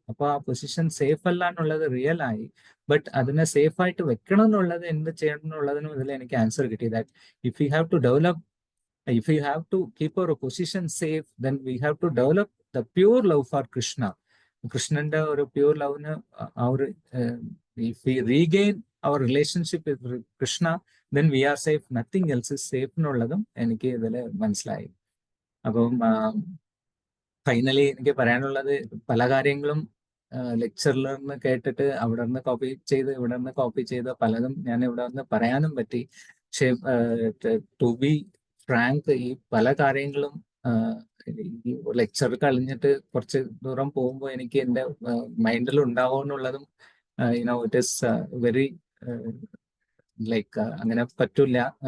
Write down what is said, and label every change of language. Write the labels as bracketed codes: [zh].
[ml] അപ്പോൾ ആ position safe അല്ല എന്നുള്ളത് റിയൽ ആയി. ബട്ട് അതിനെ സേഫ് ആയിട്ട് വെക്കണം എന്നുള്ളത്, എന്ത് ചെയ്യണം എന്നുള്ളതിനും ഇതിൽ എനിക്ക് ആൻസർ കിട്ടി. [en] That if you have to develop, if you have to keep our position safe, then we have to develop the pure love for Krishna. [ml] കൃഷ്ണന്റെ ഒരു പ്യൂർ ലവിന് ആ ഒരു [en] if we regain our relationship with Krishna, then we are safe. Nothing else is safe [ml] എന്നുള്ളതും എനിക്ക് ഇതിൽ മനസ്സിലായി. അപ്പം finally എനിക്ക് പറയാനുള്ളത്, പല കാര്യങ്ങളും ലെക്ചറിൽ നിന്ന് കേട്ടിട്ട് അവിടെ നിന്ന് കോപ്പി ചെയ്ത് ഇവിടെ നിന്ന് കോപ്പി ചെയ്ത് പലതും ഞാൻ ഇവിടെ നിന്ന് പറയാനും പറ്റി. പക്ഷെ [en] to be frank, [ml] ഈ പല കാര്യങ്ങളും ഈ ലെക്ചർ കഴിഞ്ഞിട്ട് കുറച്ച് ദൂരം പോകുമ്പോൾ എനിക്ക് എൻ്റെ മൈൻഡിൽ ഉണ്ടാവും എന്നുള്ളതും [en] it is very like [ml] അങ്ങനെ പറ്റില്ല.